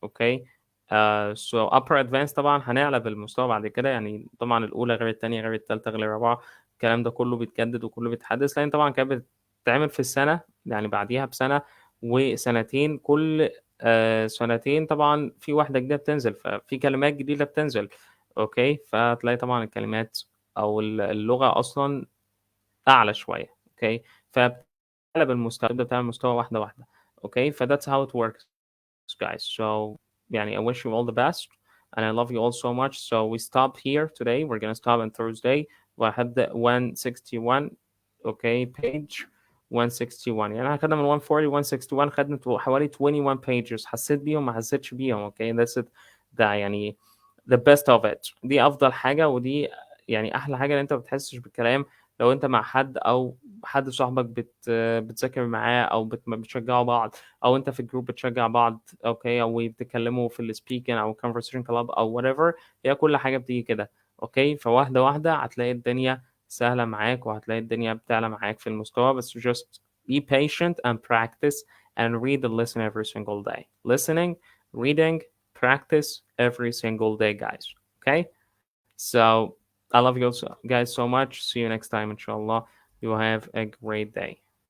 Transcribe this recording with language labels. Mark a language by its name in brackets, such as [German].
[Arabic] اوكي so upper advanced طبعا هنعلى بالمستوى بعد كده يعني طبعا الأولى غير التانية غير التالتة غير الرابعة الكلام ده كله بيتجدد وكله بيتحدث لأن طبعا كانت بتتعمل في السنة يعني بعديها بسنة وسنتين كل سنتين طبعا في واحدة جديدة بتنزل ففي كلمات جديدة بتنزل. اوكي فتلاقي طبعا الكلمات او اللغه اصلا اعلى شويه. اوكي فبتعلى بالمستوى تبدا تعمل مستوى واحده واحده. [English] Okay ف that's how it works guys. So يعني I wish you all the best and I love you all so much. So we stop here today. We're gonna stop on Thursday [Arabic] وهبدا 161. اوكي page 161 يعني احنا خدنا من 140 161 خدنا حوالي 21 pages حسيت بيهم ما حسيتش بيهم. [English] Okay that's it. [Arabic] ده يعني [English] the best of it. [Arabic] دي افضل حاجه ودي يعني احلى حاجه ان انت ما بتحسش بالكلام لو انت مع حد او حد صاحبك بتذاكر معاه او بتشجعوا بعض او انت في الجروب بتشجع بعض. اوكي او بتتكلموا في السبيكنج او conversation club او whatever. هي كل حاجه بتيجي كده. اوكي فواحده واحده هتلاقي الدنيا سهله معاك وهتلاقي الدنيا بتعلى معاك في المستوى بس [English] just be patient and practice and read and listen every single day. Listening, reading, practice every single day guys. Okay, so I love you guys so much. See you next time inshallah. You have a great day.